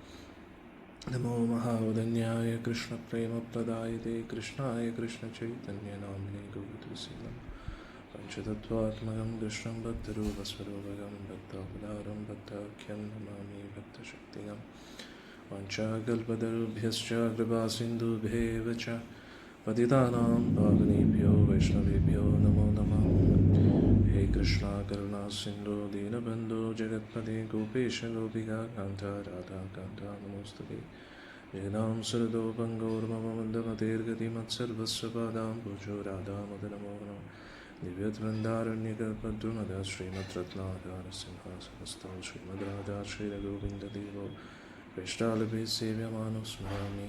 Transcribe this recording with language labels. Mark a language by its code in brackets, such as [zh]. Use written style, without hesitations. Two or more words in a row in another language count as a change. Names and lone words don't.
[sa] നമോ മഹാവദന്യായ കൃഷ്ണപ്രേമപ്രദായതേ കൃഷ്ണായ കൃഷ്ണചൈതന്യനാമിനെ ഗൗരതുലസീലം പഞ്ചതത്വാത്മകം കൃഷ്ണം ഭക്തരൂപസ്വരൂപകം ഭക്താവതാരം ഭക്താഖ്യം നമാമി ഭക്തശക്തികം. വാഞ്ചാകൽപതരുഭ്യശ്ച കൃപാസിന്ധുഭ്യേവ ച പതിതാനാം പാവനേഭ്യോ വൈഷ്ണവേഭ്യോ നമോ നമഃ. ഹേ കൃഷ്ണ കരുണാ സിന്ധു ദീനബന്ധോ ജഗത്പതേ ഗോപേശ ഗോപികാ കാന്ത രാധാ കാന്ത നമോസ്തുതേ. ജഗതാം സുരതോ പങ്കോർമമ മന്ദമതേർഗതി മത്സർവസ്വ പാദാം ഭുജോ രാധാ മദനമോഹനം ദിവ്യവൃന്ദാരണ്യകൽപദ്രുമത ശ്രീമദ്രത്നാകാരസിംഹാസനസ്ഥം ശ്രീമദ്രാജാ ശ്രീരഘോവിന്ദദേവോ വേഷ്ടാലിഭിः സേവ്യമാനോ സ്മരാമി.